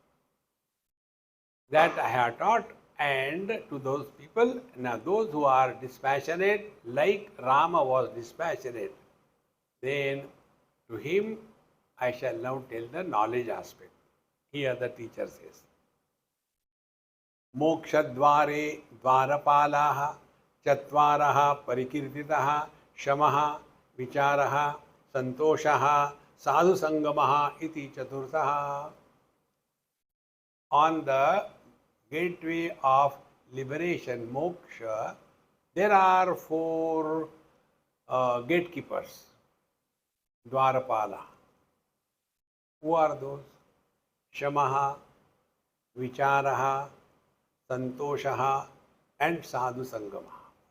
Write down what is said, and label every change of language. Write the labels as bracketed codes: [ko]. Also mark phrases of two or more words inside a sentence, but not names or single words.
[en] That I have taught, and to those people, now those who are dispassionate, like Rama was dispassionate, then to him I shall now tell the knowledge aspect. Here the teacher says, [sa] Mokshadvare dvarapalaha chatvaraha parikirtitaha shamaha vicharaha santoshaha sadhu sangamaha iti chaturthaha. [en] On the gateway of liberation, moksha, there are four gatekeepers. Dwarapala. Who are those? [sa] Shamaha, Vicharaha, Santoshaha, and Sadhu Sangamaha.